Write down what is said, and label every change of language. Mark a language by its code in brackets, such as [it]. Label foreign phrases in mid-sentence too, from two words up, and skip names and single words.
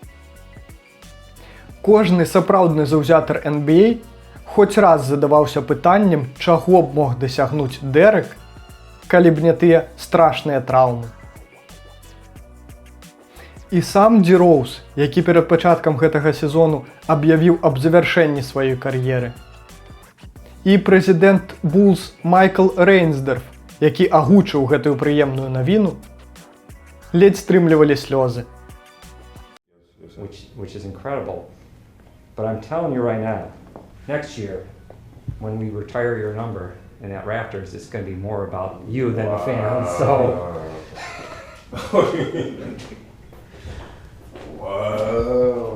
[be] Кожны сапраўдны заўзятар NBA хоць раз задаваўся пытаннем, чаго б мог дасягнуць Дэрек, калі б не тыя страшныя траўмы. І сам Ді Роуз, які перад пачаткам гэтага сезону аб'явіў аб завяршэнні сваёй кар'еры. І прэзідэнт Булз Майкл Рейнсдерф, які агучыў гэтую прыемную навіну, ледзь стрымлівалі слёзы. [en] Which is incredible. But I'm telling you right now, next year, when we retire your number in that Raptors, it's going to be more about you than the fans. So. Wow.